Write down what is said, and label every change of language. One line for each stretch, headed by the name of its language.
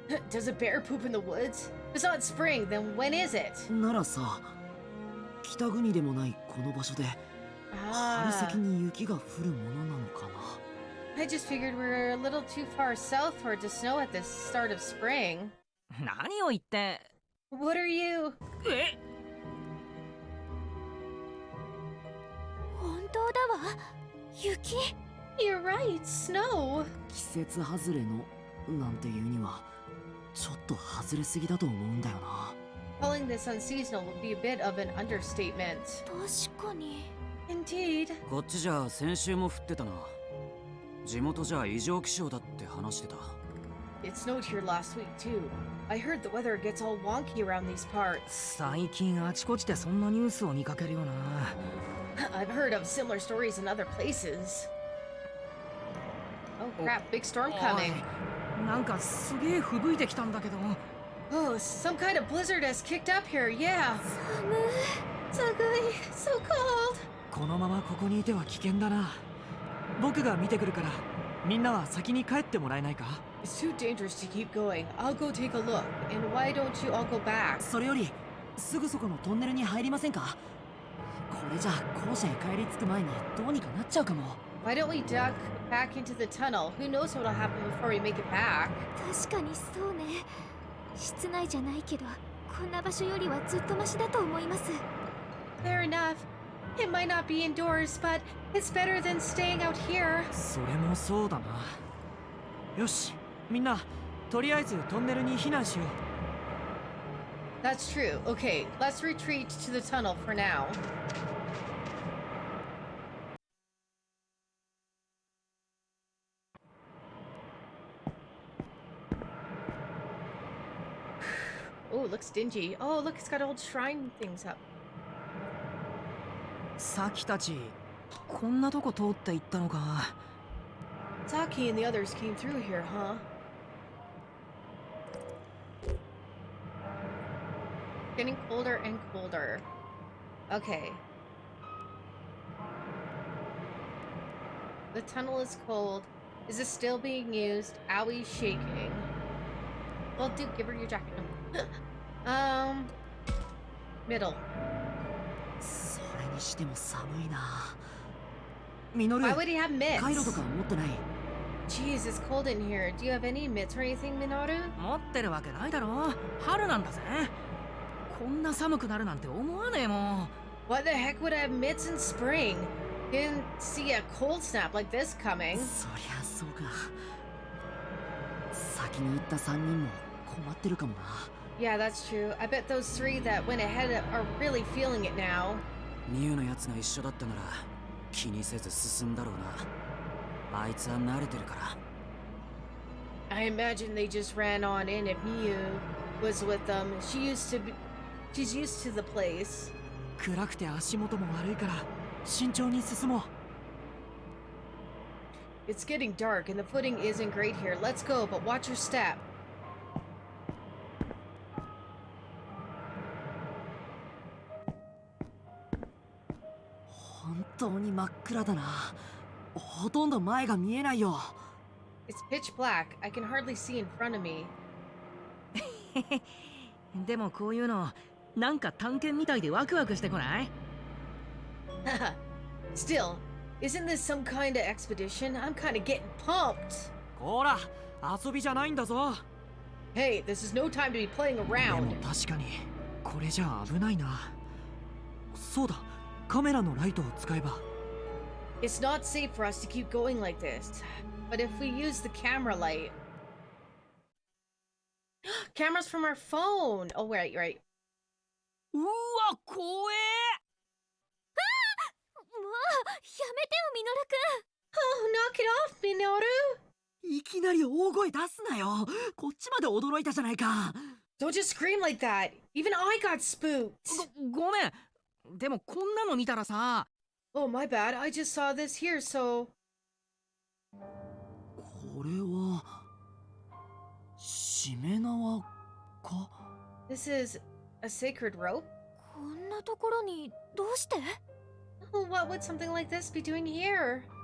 English: Does a bear poop in the woods? If it's not spring, then when is it?
Japanese: ならさ、北国でもないこの場所で春先に雪が降るものなのかな。
English: I just figured we were a little too far south for it to snow at the start of spring.
Japanese: 何を言って。
English: What are you? え？
Japanese: 本当だわ。雪。
English: You're right, snow.
Japanese: 季節外れのなんていうにはちょっと外れすぎだと思うんだよな。
English: Calling this unseasonal would be a bit of an understatement.
Japanese: 確かに。
English: Indeed.
Japanese: こっちじゃ先週も降ってたな。地元じゃ異常気象だって話してた。
English: It snowed here last week too. I heard the weather gets all wonky around these parts.
Japanese: 最近あちこちでそんなニュースを見かけるよな。
English: I've heard of similar stories in other places. Oh crap, big storm coming.
Japanese: なんかすげえ吹雪いてきたんだけど。
English: Oh, some kind of blizzard has kicked up here, yeah. So ugly, so cold.
Japanese: このままここにいては危険だな。僕が見てくるから、みんなは先に帰ってもらえないか？
English: It's too dangerous to keep going. I'll go take a look. And why don't you all go back?
Japanese: それよりすぐそこのトンネルに入りませんか？これじゃ校舎へ帰り着く前にどうにかなっちゃうかも。
English: Why don't we duck back into the tunnel? Who knows what'll happen before we make it back?
Japanese: 確かにそうね。室内じゃないけど、こんな場所よりはずっとマシだと思います。
English: Fair enough. It might not be indoors, but it's better than staying out here.
Japanese: それもそうだな。よし、みんな、とりあえずトンネルに避難しよう。
English: That's true. Okay, let's retreat to the tunnel for now. Oh, it looks dingy. Oh, look, it's got old shrine things up.
Japanese: さきたち、こんなとこ通って行ったのか。
English: Saki and the others came through here, huh? Getting colder and colder. Okay. The tunnel is cold. Is it still being used? Aoi's shaking. Well, dude, give her your jacket. Middle.
Japanese: それにしても寒いな。ミノル、
English: Why would he have mitts?
Japanese: カイロとか持ってない？
English: Jeez, it's cold in here. Do you have any mitts or anything, Minoru?
Japanese: 持ってるわけないだろ。春なんだぜ。こんな寒くなるなんて思わねえもん。
English: What the heck would I have mitts in spring? Didn't see a cold snap like this coming.
Japanese: そりゃそうか。先に行った3人も困ってるかもな。
English: Yeah, that's true. I bet those three that went ahead are really feeling it now.
Japanese: ミュウのやつが一緒だったなら気にせず進んだろうな。あいつは慣れてるから。
English: I imagine they just ran on in if Miu was with them. She's used to the place.
Japanese: 暗くて足元も悪いから慎重に進もう。
English: It's getting dark and the footing isn't great here. Let's go, but watch your step.
Japanese: 本当に真っ暗だな。ほとんど前が見えないよ。
English: It's pitch black. I can hardly see in front of me.
Japanese: でもこういうのなんか探検みたいでワクワクしてこない？
English: Still, isn't this some kind of expedition? I'm kind of getting pumped.
Japanese: ほら、遊びじゃないんだぞ。
English: Hey, this is no time to be playing
Japanese: で
English: around.
Japanese: も確かにこれじゃ危ないな。そうだ、カメラのライトを使えば。
English: It's not safe for us to keep going like this. But if we use the camera light... Cameras from our phone! Oh, right, right.
Japanese: うわ、怖え。もうやめてよミノルくん。
English: Oh, knock it off, Minoru!
Japanese: いきなり大声出すなよ。こっちまで驚いたじゃないか。
English: Don't just scream like that. Even I got spooked.
Japanese: ごめん。でもこんなの見たらさ。
English: Oh, my bad. I just saw this here, so...
Japanese: これはしめ縄か。
English: This is a sacred rope?
Japanese: こんなところにどうして？
English: Oh, what would something like this be doing here?